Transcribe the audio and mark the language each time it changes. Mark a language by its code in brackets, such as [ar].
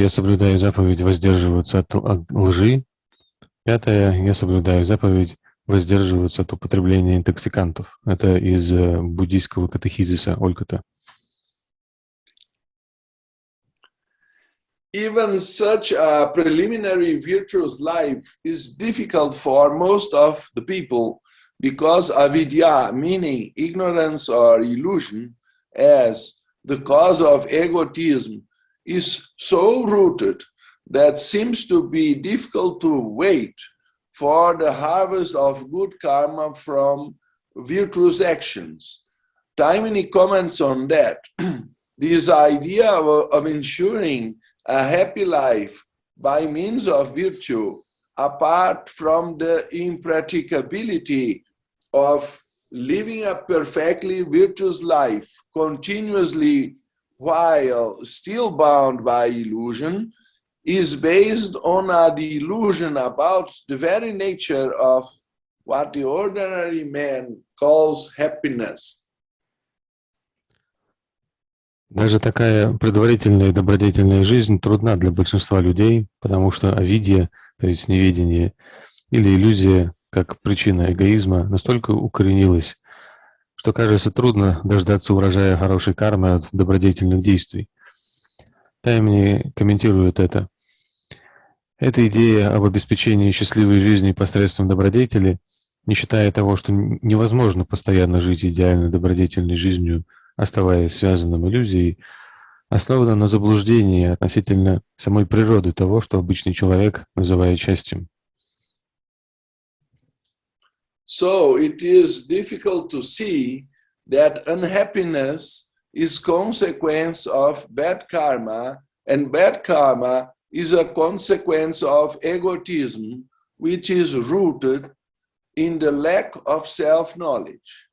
[ru] Я соблюдаю заповедь воздерживаться от лжи. Пятое. Я соблюдаю заповедь воздерживаться от употребления интоксикантов. Это из буддийского катехизиса Олькота. [en] Even such a preliminary virtuous life is difficult for most of the people because avidya, meaning ignorance or illusion, as the cause of egotism, is so rooted that seems to be difficult to wait for the harvest of good karma from virtuous actions. Taimini comments on that. This idea of ensuring a happy life by means of virtue, apart from the impracticability of living a perfectly virtuous life continuously while still bound by illusion, is based on a delusion about the very nature of what the ordinary man calls happiness. [ru] Даже такая предварительная и добродетельная жизнь трудна для большинства людей, потому что авидья, то есть неведение, или иллюзия, как причина эгоизма, настолько укоренилась, что кажется трудно дождаться урожая хорошей кармы от добродетельных действий. Таймни комментирует это. Эта идея об обеспечении счастливой жизни посредством добродетели, не считая того, что невозможно постоянно жить идеально добродетельной жизнью, оставаясь связанным иллюзией, основана на заблуждении относительно самой природы того, что обычный человек называет счастьем. [en] So it is difficult to see that unhappiness is consequence of bad karma, and bad karma is a consequence of egotism, which is rooted in the lack of self-knowledge.